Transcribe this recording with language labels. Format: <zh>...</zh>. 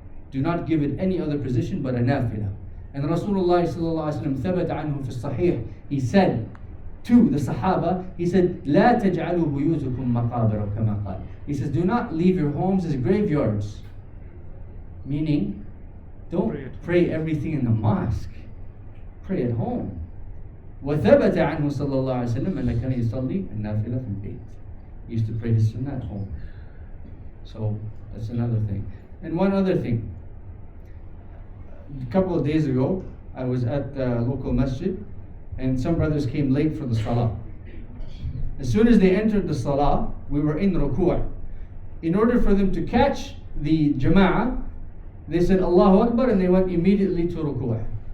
<en>Do not give it any other position but a nafilah. And Rasulullah sallallahu alaihi wasallam</en> <ar>thabata anhu fi sahih,</ar> <en>he said to the Sahaba, he said,</en> <ar>لا تجعلوا بيوتكم مقابر كما قال.</ar> <en>He says, do not leave your homes as graveyards. Meaning, don't pray everything in the mosque. Pray at home.</en> <ar>وثبت عنه صلى الله عليه وسلم أنه كان يصلي النافلة في البيت.</ar> <en>He used to pray his sunnah at home. So that's another thing. And one other thing. A couple of days ago, I was at the local masjid, and some brothers came late for the salah. As soon as they entered the salah, we were in ruku'. In order for them to catch the jama'ah, they said Allahu Akbar and they went immediately to ruku'.</en>